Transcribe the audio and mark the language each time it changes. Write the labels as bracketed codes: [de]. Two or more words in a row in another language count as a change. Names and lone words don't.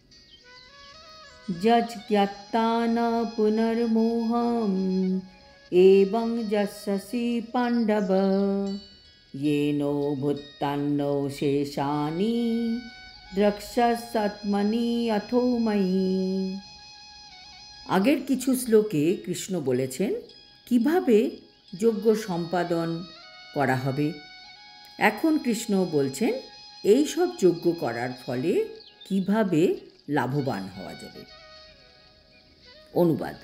[sa] यज् ज्ञात्वा न पुनर्मोहम् एवं यस्यसि पाण्डव येनो भूतान्नो शेषानि द्रक्ष्यस्यात्मनि अथो मयि। [bn] আগের কিছু শ্লোকে কৃষ্ণ বলেছেন কিভাবে যজ্ঞ সম্পাদন করা হবে। এখন কৃষ্ণ বলছেন এই সব যজ্ঞ করার ফলে কিভাবে লাভবান হওয়া যাবে। অনুবাদ।